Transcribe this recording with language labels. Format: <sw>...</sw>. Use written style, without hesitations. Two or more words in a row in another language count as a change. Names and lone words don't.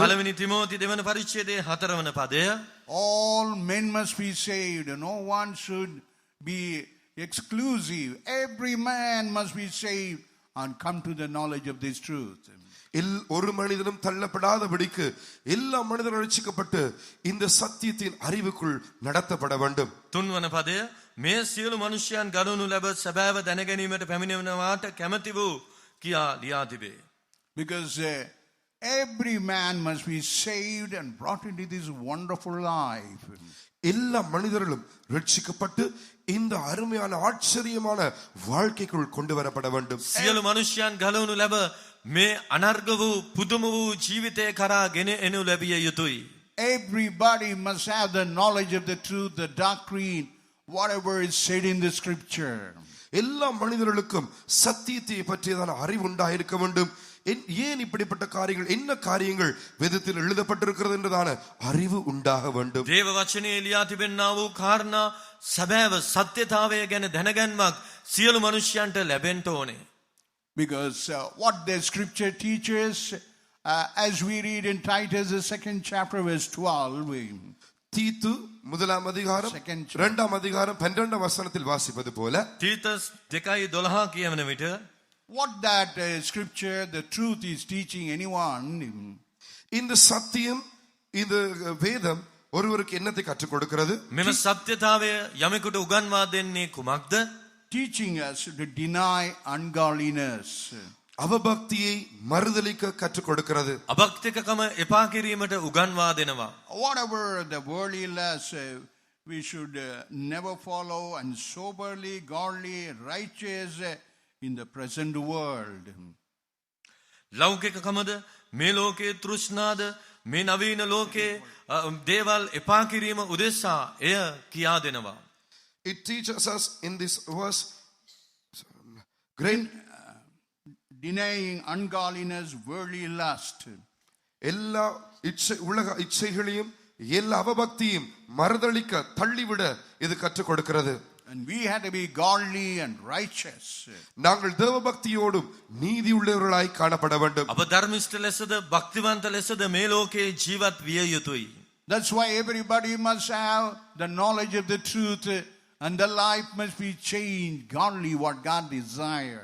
<si>පළවෙනි තිමෝති 2 වන පරිච්ඡේදයේ 4 වන පදය,</si> <en>all men must be saved. No one should be exclusive. Every man must be saved and come to the knowledge of this truth.</en> <ta>ஒரு மனிதனும் தள்ளப்படாதபடிக்கு எல்லா மனிதரும் ரட்சிக்கப்பட்டு இந்த சத்தியத்தின் அறிவுக்குள் நடத்தப்பட வேண்டும்.</ta> <si>3 වන පදය, මේ සියලු මනුෂ්‍යයන් ගනුණු ලැබ සැබෑව දැන ගැනීමට පැමිණෙනවාට කැමැති වූ කියා ලියා තිබේ.</si> <en>Because every man must be saved and brought into this wonderful life.</en> <ta>எல்லா மனிதர்களும் ரட்சிக்கப்பட்டு இந்த அருமையான ஆச்சரியமான வாழ்க்கைக்குள் கொண்டு வரப்பட வேண்டும்.</ta> <si>සියලු මනුෂ්‍යයන් ගලවනු ලැබ මේ අනර්ග වූ පුදුම වූ ජීවිතය කරා ගෙන එනු ලැබිය යුතුයි.</si> <en>everybody must have the knowledge of the truth, the doctrine, whatever is said in the scripture.</en> <ta>எல்லா மனிதர்களுக்கும் சத்தியத்தை பற்றியதான அறிவு உண்டாயிருக்க வேண்டும். ஏன் இப்படிப்பட்ட காரியங்கள், என்ன காரியங்கள் வேதத்தில் எழுதப்பட்டிருக்கிறது என்றதான அறிவு உண்டாக வேண்டும்.</ta> <si>දේව වචනේ එලියා තිබෙන්නා වූ කාරණා සැබෑව සත්‍යතාවය ගැන දැනගැන්මක් සියලු මනුෂ්‍යයන්ට ලැබෙන්න ඕනේ.</si> <en>Because what the scripture teaches, as we read in Titus, the 2nd chapter, verse 12,</en> <ta>தீத்து முதலாம் அதிகாரம் 2ஆம் அதிகாரம் 12ஆம் வசனத்தில் வாசிப்பது போல,</ta> <si>තීතස් 2:12 කියවන විට</si> <en>what that scripture, the truth is teaching anyone,</en> <ta>இந்த சத்தியம், இந்த வேதம் ஒருவருக்கு என்னத்தை கற்றுக் கொடுக்கிறது?</ta> <si>මෙම සත්‍යතාවය යමෙකුට උගන්වා දෙන්නේ කුමක්ද?</si> <en>teaching us to deny ungodliness.</en> <ta>அவபக்தியை மறுதலிக்க கற்றுக் கொடுக்கிறது.</ta> <si>අභක්තිකකම එපා කිරීමට උගන්වා දෙනවා.</si> <en>Whatever the worldly lusts, we should never follow, and soberly, godly, righteous in the present world.</en> <si>ලෞකිකකමද, මේ ලෝකයේ තෘෂ්ණාද, මේ නවීන ලෝකයේ දේවල් එපා කිරීම උදෙසා එය කියා දෙනවා.</si> <en>It teaches us in this verse great denying ungodliness, worldly lust.</en> <ta>எல்லா உலக இச்சைகளையும் எல்லா அவபக்தியும் மறுதலிக்க தள்ளிவிட இது கற்றுக் கொடுக்கிறது.</ta> <en>And we had to be godly and righteous.</en> <ta>நாங்கள் தேவபக்தியோடும் நீதி உள்ளவர்களாய் காணப்பட வேண்டும்.</ta> <si>අප ධර්මිෂ්ඨ ලෙසද භක්තිවන්ත ලෙසද මේ ලෝකයේ ජීවත් විය යුතුයි.</si> <en>That's why everybody must have the knowledge of the truth, and the life must be changed godly, what God desires.</en>